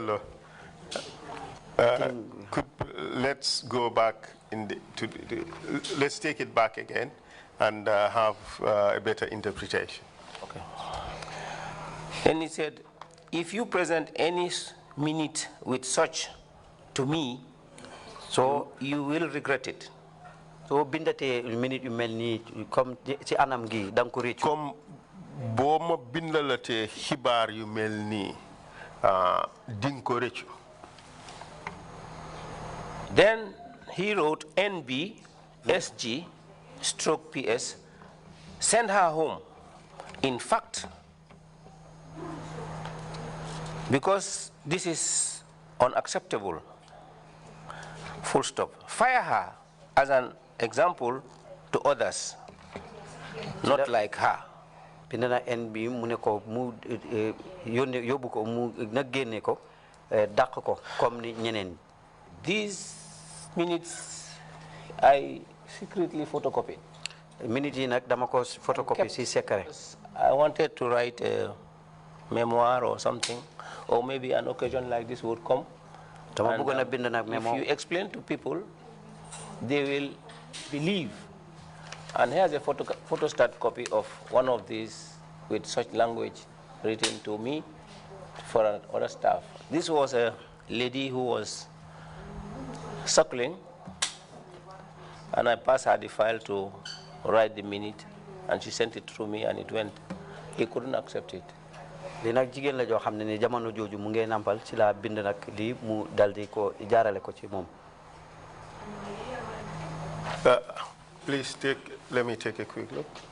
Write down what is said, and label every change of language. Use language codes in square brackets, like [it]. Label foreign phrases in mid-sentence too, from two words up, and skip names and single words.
[en] Let's go back let's take it back again and have a better interpretation. Okay. Then he said, if you present any minute with such to me, so you will regret it. [wo] So bindate minute you melni comme ci anam gi dang ko reccu comme bo ma bindalate xibaar yu melni ding ko reccu. [en] Then he wrote NB SG stroke PS, send her home. In fact, because this is unacceptable, full stop. Fire her as an example to others, not like her. [wo] Pinana NB mu ne ko mu yóbbu ko mu na génne ko dàq ko comme ni ñeneen. [en] These minutes I secretly photocopied. [wo] Minutes yi nak dama ko photocopy ci secret. [en] I wanted to write a memoir or something, or maybe an occasion like this would come. And, if you explain to people, they will believe. And here's a photostat copy of one of these with such language written to me for other staff. This was a lady who was suckling, and I passed her the file to write the minute, and she sent it through me, and it went. He couldn't accept it. [wo] Li nak jigen la jo xamne ni jamono joju mu ngay nampal ci la bind nak li mu daldi ko jaarale ko ci mom. [en] Please let me take a quick look.